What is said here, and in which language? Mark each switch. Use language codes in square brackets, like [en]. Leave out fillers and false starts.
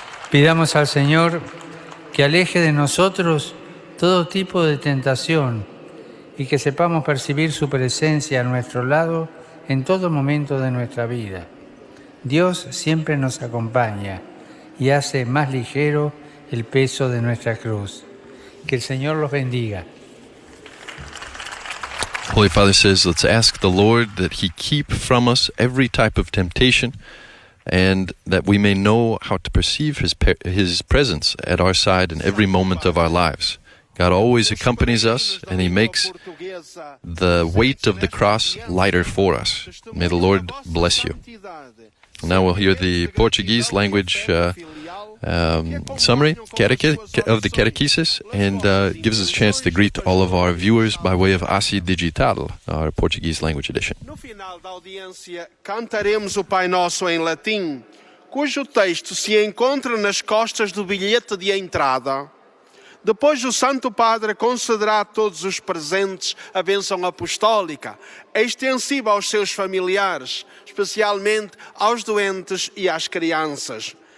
[es] Pidamos al Señor que aleje de nosotros todo tipo de tentación y que sepamos percibir su presencia a nuestro lado en todo momento de nuestra vida. Dios siempre nos acompaña y hace más ligero el peso de nuestra cruz. Que el Señor los bendiga. [en] Holy Father says, let's ask the Lord that He keep from us every type of temptation, and that we may know how to perceive His presence at our side in every moment of our lives. God always accompanies us, and He makes the weight of the cross lighter for us. May the Lord bless you. Now we'll hear the Portuguese language summary of the catechesis, and gives us a chance to greet all of our viewers by way of ASI Digital, our Portuguese language edition. [pt] No final da audiência, cantaremos o Pai Nosso em latim, cujo texto se encontra nas costas do bilhete de entrada. Depois o Santo Padre concederá a todos os presentes a bênção apostólica, extensiva aos seus familiares, especialmente aos doentes e às crianças.